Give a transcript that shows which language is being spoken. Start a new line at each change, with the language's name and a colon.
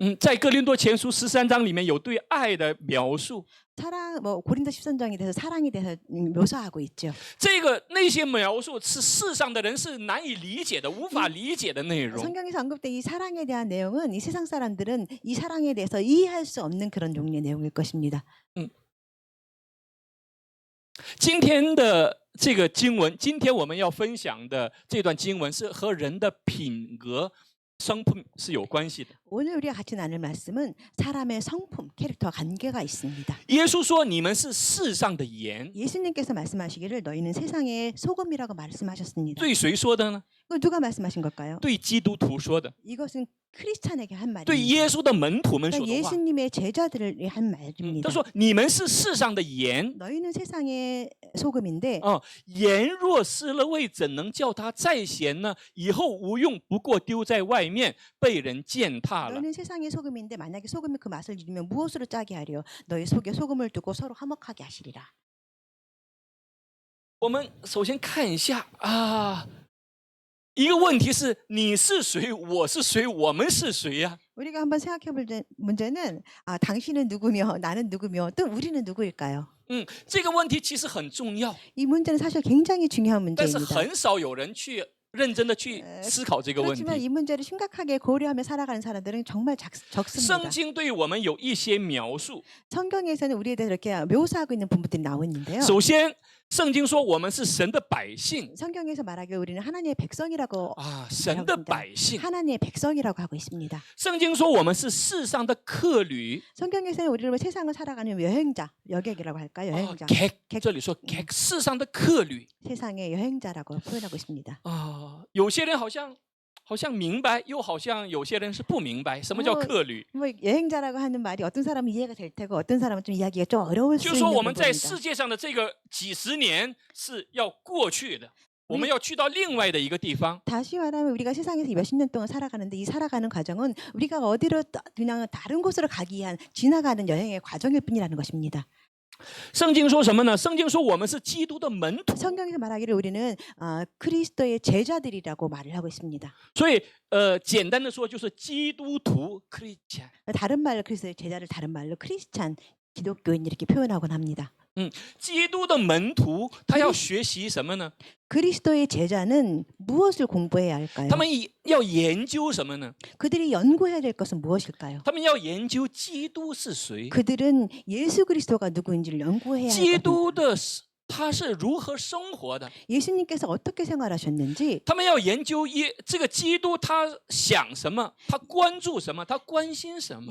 Chinese: 在哥林多前书13章里面有对爱的描述，
Korean: 사랑 고린도 13장에 대해서 사랑에 대해서 묘사하고 있죠.
Chinese: 那些描述是世上的人是难以理解的、无法理解的内容。
Korean: 성경에서 언급된 이 사랑에 대한 내용은 이 세상 사람들은 이 사랑에 대해서 이해할 수 없는 그런 종류의 내용일 것입니다.
Chinese: 今天的这个经文，今天我们要分享的这段经文是和人的品格、生品是有关系的。
Korean: 오늘 우리가 같이 나눌 말씀은 사람의 성품, 캐릭터와 관계가 있습니다.
Chinese: 耶稣说：“你们是世上的盐。
Korean: 예수님께서 말씀하시기를 너희는 세상의 소금이라고 말씀하셨습니다.
Chinese: 对谁说的呢？
Korean: 이거 누가 말씀하신 걸까요?
Chinese: 对基督徒说的，
Korean: 이것은 크리스찬에게 한
Chinese: 对
Korean: 말입니다.
Chinese: 耶稣的门徒们说
Korean: 그러니까
Chinese: 的话。
Korean: 예수님의 제자들을 한 말입니다.
Chinese: 他说：“你们是世上的盐。
Korean: 너희는 세상의 소금인데
Chinese: 盐若失了味，怎能叫它再咸呢？以后无用，不过丢在外面，被人践踏了。”
Korean: 너희는 세상의 소금인데 만약에 소금이 그 맛을 잃으면 무엇으로 짜게 하려? 너희 속에 소금을 두고 서로 화목하게 하시리라.
Chinese: 我们首先看一下一个问题是：你是谁？我是谁？我们是谁呀？
Korean: 우리가 한번 생각해볼 문제는 당신은 누구며 나는 누구며 또 우리는 누구일까요?
Chinese: 这个问题其实很重要，
Korean: 이 문제는 사실 굉장히 중요한
Chinese: 但是
Korean: 문제입니다.
Chinese: 很少有人去认真的去思考这个问
Korean: 그렇지만
Chinese: 题。
Korean: 이 문제를 심각하게 고려하며 살아가는 사람들은 정말 적습니다.
Chinese: 圣经对我们有一些描述。
Korean: 성경에서는 우리에 대해서 이렇게 묘사하고 있는 부분들이 나오는데요.
Chinese: 首先，圣经说我们是神的百姓
Korean: 성경에서 말하기를 우리는 하나님의 백성이라고
Chinese: 啊，神的百姓。
Korean: 하나님의 백성이라고 하고 있습니다.
Chinese: 圣经说我们是世上的客旅
Korean: 성경에서는 우리를 세상을 살아가는 여행자, 여객이라고 할까요? 啊 여행자. ，객， 객
Chinese: 这里说 객， 世上的客旅
Korean: 세상의 여행자라고 표현하고 있습니다. 啊。
Chinese: 有些人好像明白，又好像有些人是不明白什么叫客旅。
Korean: 뭐 여행자라고 하는 말이 어떤 사람은 이해가 될 테고 어떤 사람은 좀 이야기가 좀 어려울 수
Chinese: 就是说我们在
Korean: 부분입니다.
Chinese: 世界上的这个几十年是要过去的，我们要去到另外的一个地方。
Korean: 다시 말하면 우리가 세상에서 몇십 년 동안 살아가는데 이 살아가는 과정은 우리가 어디로 그냥 다른 곳으로 가기 위한 지나가는 여행의 과정일 뿐이라는 것입니다.
Chinese: 圣经说什么呢？圣经说我们是基督的门徒，
Korean: 성경에서 말하기를 우리는 그리스도의 제자들이라고 말을 하고 있습니다.
Chinese: 所以简单的说就是基督徒 Christian。
Korean: 다른 말로 그리스도의 제자를 다른 말로 크리스찬 기독교인 이렇게 표현하곤 합니다.
Chinese: 基督的门徒他要学习什么呢？
Korean: 그리스도의 제자는 무엇을 공부해야 할까요?
Chinese: 他们要研究什么呢？
Korean: 그들이 연구해야 될 것은 무엇일까요?
Chinese: 他们要研究基督是谁，
Korean: 그들은 예수 그리스도가 누구인지를 연구해야 할
Chinese: 基
Korean: 것입니다.
Chinese: 督的他是如何生活的。
Korean: 예수님께서 어떻게 생활하셨는지
Chinese: 他们要研究这个基督他想什么，他关注什么，他关心什么。